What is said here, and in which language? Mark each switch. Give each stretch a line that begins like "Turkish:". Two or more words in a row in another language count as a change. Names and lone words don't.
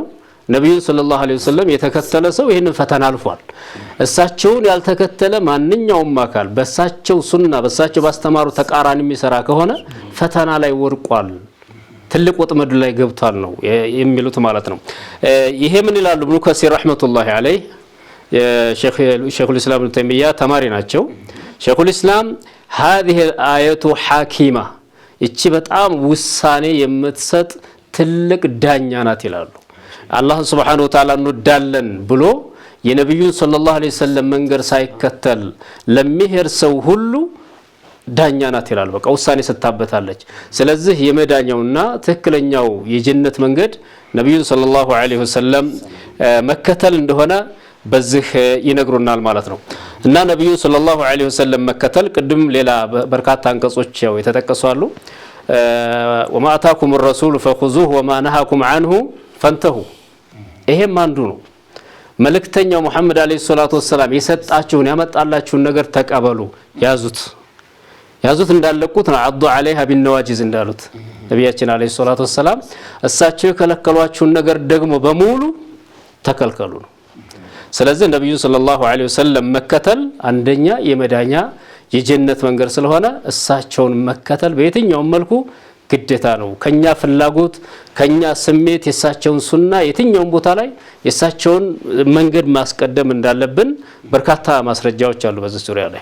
Amharic: ነብዩን
Arabic: صلى الله عليه وسلم
Amharic: የተከተለ ሰው ይህንን ፈተና አልፏል። እሳቸውን ያልተከተለ ማንኛውም አካል በእሳቸው ሱና በእሳቸው ባስተማሩ ተቃራኒ የሚሰራ ከሆነ ፈተና ላይ ወርቋል፣ ትልቅ ወጥመድ ላይ ገብቷል ነው የሚሉት ማለት ነው። ይሄ ምን ይላሉ ኢብኑ ከሲር
Arabic: رحمة الله عليه شيخ الإسلام
Amharic: ኢብኑ ተይሚያ ተማሪ ናቸው።
Arabic: شيخ الإسلام هذه الآية حاكمة
Amharic: እቺ በጣም ውሳኔ የምትሰጥ ትልቅ ዳኛ ናት ይላሉ። አላህ
Arabic: سبحانه وتعالى
Amharic: እንወዳለን ብሎ የነብዩን
Arabic: صلى الله عليه وسلم
Amharic: መንገድ ሳይከተል ለሚሄድ ሰው ሁሉ ዳኛ ናት ይላሉ። በቃ ውሳኔ ሰጣበታለች። ስለዚህ የመዳኛውና ትክክለኛው የጀነት መንገድ ነብዩን
Arabic: صلى الله عليه وسلم
Amharic: መከተል እንደሆነ በዚህ ይነግሩናል ማለት ነው። እና ነብዩ
Arabic: صلى الله عليه وسلم
Amharic: መከተል ቅድም ሌላ በርካታ አንቀጾች ያው የተጠቀሱ አሉ።
Arabic: وما آتاكم الرسول فخذوه وما نهاكم عنه فانتهوا
Amharic: ይሄም አንዱ ነው። መልእክተኛው መሐመድ
Arabic: عليه الصلاة والسلام
Amharic: የሰጣችሁን ያመጣላችሁን ነገር ተቀበሉ፣ ያዙት እንዳለቁት ነው። አዱ
Arabic: عليها بالنواجذ
Amharic: እንዳሉት ነብያችን
Arabic: عليه الصلاة والسلام
Amharic: እሳቸው የከለከሏችሁን ነገር ደግሞ በሙሉ ተከልከሉ ነው። ስለዚህ ነብዩ
Arabic: صلى الله عليه وسلم
Amharic: መከተል አንደኛ የመዳኛ የጀነት መንገድ ስለሆነ እሳቸውን መከተል በየትኛውም መልኩ ግዴታ ነው። ከኛ ፍላጎት ከኛ ስሜት የሳቸውን ሱና የትኛውም ቦታ ላይ የሳቸውን መንገድ ማስቀደም እንዳለብን በርካታ ማስረጃዎች አሉ በዚህ ዙሪያ ላይ።